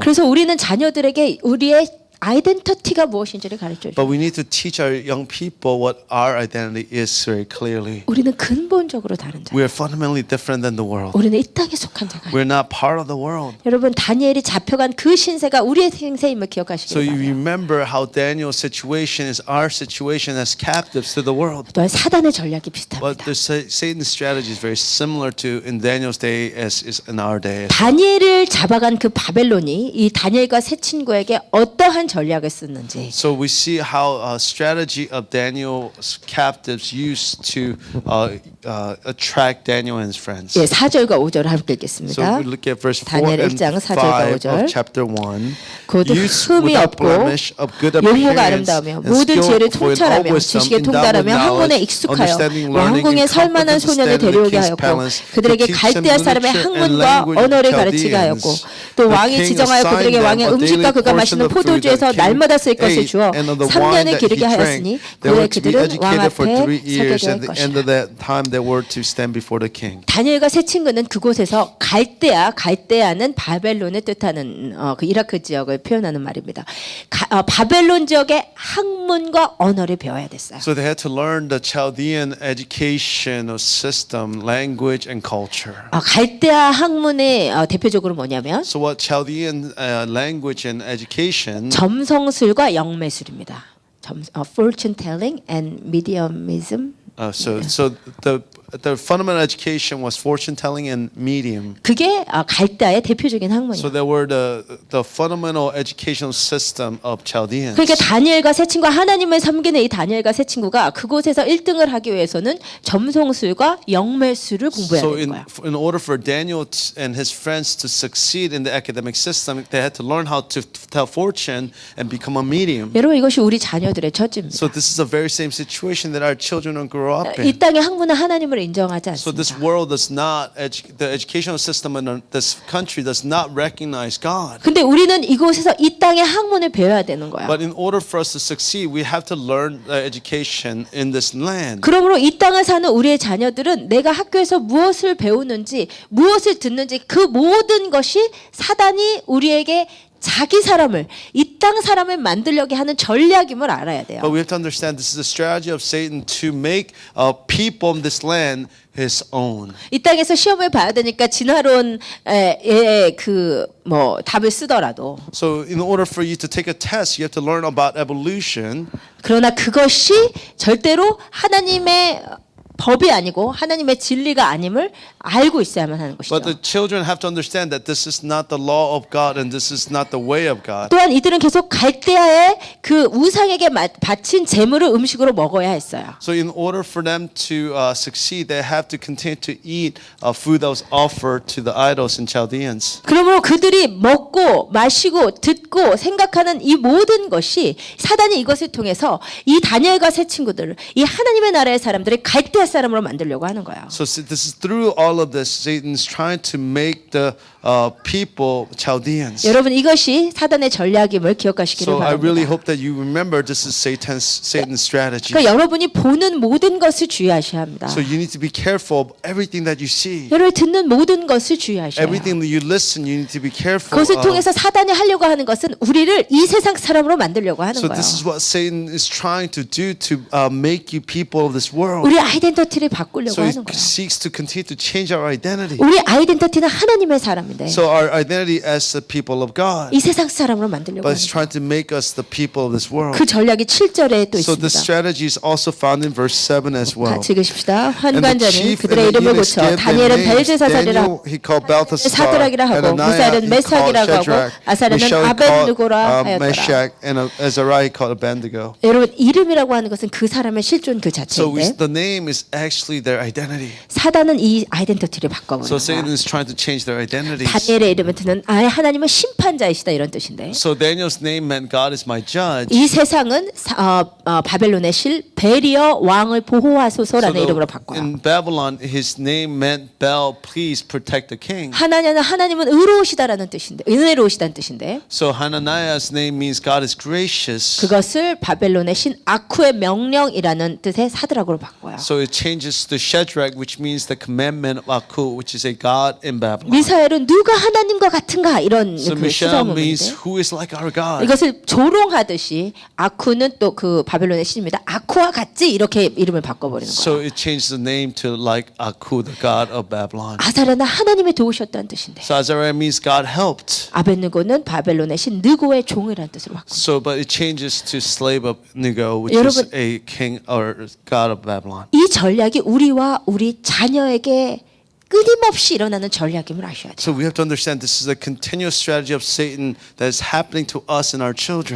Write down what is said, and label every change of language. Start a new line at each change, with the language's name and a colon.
Korean: 그래서 우리는 자녀들에게 우리의 아이덴티티가 무엇인지를 가르쳐줘요.
English: But we need to teach our young people what our identity is very clearly.
Korean: 우리는 근본적으로 다른 자.
English: We are fundamentally different than the world.
Korean: 우리는 이 땅에 속한 자가 아니에요.
English: We're not part of the world.
Korean: 여러분 다니엘이 잡혀간 그 신세가 우리의 생세임을 기억하시기
English: So you
Korean: 바랍니다.
English: remember how Daniel's situation is our situation as captives to the world.
Korean: 또한 사단의 전략이
English: But
Korean: 비슷합니다.
English: Satan's strategy is very similar to in Daniel's day as is in our day.
Korean: 다니엘을 잡아간 그 바벨론이 이 다니엘과 세 친구에게 어떠한 전략을 썼는지
English: So we see how strategy of Daniel's captives used to attract Daniel and his friends.
Korean: 4절과 5절을 함께 읽겠습니다.
English: we look at verse 4
Korean: 다니엘
English: and
Korean: 1장 4절과
English: 5 of
Korean: 5절.
English: chapter 1.
Korean: 곧
English: Youths
Korean: 흠이
English: without
Korean: 없고
English: blemish, of good
Korean: 용모가
English: appearance,
Korean: 아름다우며
English: and
Korean: 모든 지혜를
English: skillful in all wisdom,
Korean: 지식에
English: endowed with
Korean: 통달하며 학문에
English: knowledge,
Korean: 익숙하여
English: understanding, learning,
Korean: 왕궁에
English: and
Korean: 살만한
English: competent
Korean: 소년을
English: stand in the
Korean: 데려오게
English: king's
Korean: 하였고
English: palace, to
Korean: 그들에게
English: teach them
Korean: 갈대아 사람의
English: literature and
Korean: 학문과
English: language of
Korean: 언어를
English: the
Korean: 가르치게 하였고
English: Chaldeans.
Korean: 또
English: The
Korean: 왕이
English: king
Korean: 지정하여
English: assigned
Korean: 그들에게
English: them
Korean: 왕의
English: a daily
Korean: 음식과 그가
English: portion
Korean: 마시는
English: of food that
Korean: 포도주에서
English: king
Korean: 날마다 쓸 것을
English: ate,
Korean: 주어
English: and of the
Korean: 3년을
English: wine that he
Korean: 기르게
English: drank.
Korean: 하였으니
English: They
Korean: 그의
English: were to be
Korean: 그들은 왕
English: educated for
Korean: 앞에
English: 3 years,
Korean: 서게 될
English: and at the end of
Korean: 것이라.
English: that time they were to stand before the king.
Korean: 다니엘과 세 친구는 그곳에서 갈대아는 바벨론을 뜻하는 그 이라크 지역을 표현하는 말입니다. 바벨론 지역의 학문과 언어를 배워야 됐어요.
English: So they had to learn the Chaldean educational system, language, and culture.
Korean: 갈대아 학문의 대표적으로 뭐냐면
English: So what Chaldean language and education,
Korean: 점성술과 영매술입니다.
English: Fortune telling and mediumism. so the fundamental education was fortune telling and medium.
Korean: 그게 갈대아의 대표적인
English: So
Korean: 학문이에요.
English: they were the fundamental educational system of Chaldeans.
Korean: 그러니까 다니엘과 세 친구가 하나님을 섬기는 이 다니엘과 세 친구가 그곳에서 1등을 하기 위해서는 점성술과 영매술을 공부해야
English: So
Korean: 되는 거예요.
English: in order for Daniel and his friends to succeed in the academic system, they had to learn how to tell fortune and become a medium.
Korean: 여러분 이것이 우리 자녀들의 처지입니다.
English: So this is the very same situation that our children will grow up
Korean: 이
English: in.
Korean: 땅의 학문은 하나님을 인정하지
English: So this
Korean: 않습니다.
English: world does not, the educational system in this country does not recognize God.
Korean: 근데 우리는 이곳에서 이 땅의 학문을 배워야 되는 거야.
English: But in order for us to succeed, we have to learn education in this land.
Korean: 그러므로 이 땅을 사는 우리의 자녀들은 내가 학교에서 무엇을 배우는지 무엇을 듣는지 그 모든 것이 사단이 우리에게 자기 사람을 이 땅 사람을 만들려고 하는 전략임을 알아야 돼요.
English: But we have to understand this is a strategy of Satan to make people in this land his own.
Korean: 이 땅에서 시험을 봐야 되니까 진화론 그뭐 답을 쓰더라도
English: So in order for you to take a test, you have to learn about evolution.
Korean: 그러나 그것이 절대로 하나님의 법이 아니고 하나님의 진리가 아님을 알고 있어야만 하는 것이죠.
English: But the children have to understand that this is not the law of God and this is not the way of God.
Korean: 또한 이들은 계속 갈대아의 그 우상에게 바친 제물을 음식으로 먹어야 했어요.
English: So in order for them to succeed, they have to continue to eat food that was offered to the idols and Chaldeans.
Korean: 그러므로 그들이 먹고 마시고 듣고 생각하는 이 모든 것이 사단이 이것을 통해서 이 다니엘과 세 친구들을 이 하나님의 나라의 사람들을 갈대아 사람으로 만들려고 하는 거예요.
English: So this is through all of this, Satan's trying to make the people Chaldeans.
Korean: 여러분 이것이 사단의 전략임을 기억하시기를
English: So I really
Korean: 바랍니다.
English: hope that you remember this is Satan's strategy.
Korean: 그러니까 여러분이 보는 모든 것을 주의하셔야 합니다.
English: So you need to be careful of everything that you see.
Korean: 여러분 듣는 모든 것을 주의하셔야 해요.
English: Everything that you listen, you need to be careful
Korean: 그것을
English: of.
Korean: 통해서 사단이 하려고 하는 것은 우리를 이 세상 사람으로 만들려고 하는
English: So
Korean: 거예요.
English: this is what Satan is trying to do to make you people of this world.
Korean: 우리 아이덴티티를 바꾸려고
English: So he
Korean: 하는 거예요.
English: seeks to continue to change our identity.
Korean: 우리 아이덴티티는 하나님의 사람인데
English: So our identity as the people of God.
Korean: 이 세상 사람으로 만들려고
English: But
Korean: 하는
English: he's
Korean: 거예요.
English: trying to make us the people of this world.
Korean: 그 전략이 7절에 또
English: So the
Korean: 있습니다.
English: strategy is also found in verse 7 as well.
Korean: 같이 읽으십시다.
English: And the
Korean: 환관자는
English: chief and
Korean: 그들의
English: the
Korean: 이름을
English: eunuchs
Korean: 고쳐
English: gave their
Korean: 다니엘은
English: names.
Korean: 벨제사살이라
English: Daniel he called Belteshazzar,
Korean: 사드락이라 하고
English: Hananiah
Korean: 미사엘은
English: he called
Korean: 메삭이라고 하고
English: Shadrach,
Korean: 아사랴는
English: Mishael he
Korean: 아벤누고라
English: called
Korean: 하였더라.
English: Meshach, and Azariah he called Abednego.
Korean: 여러분 이름이라고 하는 것은 그 사람의 실존 그
English: So
Korean: 자체인데
English: the name is actually their identity.
Korean: 사단은 이 아이덴티티를
English: So
Korean: 바꿔버리는
English: Satan
Korean: 거야.
English: is trying to change their identities.
Korean: 다니엘의 이름은 듣는 아예 하나님은 심판자이시다 이런 뜻인데
English: So Daniel's name meant God is my judge.
Korean: 이 세상은 바벨론의 실 베리어 왕을 보호하소서라는 이름으로 바꿔요.
English: In Babylon, his name meant Bel, please protect the king.
Korean: 하나님은 의로우시다라는 뜻인데 은혜로우시다는 뜻인데
English: So Hananiah's name means God is gracious.
Korean: 그것을 바벨론의 신 아쿠의 명령이라는 뜻의 사드락으로 바꿔요.
English: So it changes to Shadrach, which means the commandment of Aku, which is a god in Babylon.
Korean: 미사엘은 누가 하나님과 같은가 이런
English: So
Korean: 그
English: Mishael means
Korean: 수사문인데
English: who is like our God.
Korean: 이것을 조롱하듯이 아쿠는 또 그 바벨론의 신입니다. 아쿠와 같지 이렇게 이름을 바꿔버리는
English: So
Korean: 거예요.
English: it changed the name to like Aku, the god of Babylon.
Korean: 아사랴는 하나님이 도우셨다는 뜻인데
English: So Azariah means God helped.
Korean: 아벤느고는 바벨론의 신 느고의 종이라는 뜻으로 바꿔요.
English: So, but it changes to slave of Nego, which
Korean: 여러분,
English: is a king or god of Babylon.
Korean: 이 전략이 우리와 우리 자녀에게 끊임없이 일어나는 전략임을 아셔야 돼요.
English: So we have to understand this is a continuous strategy of Satan that is happening to us and our children.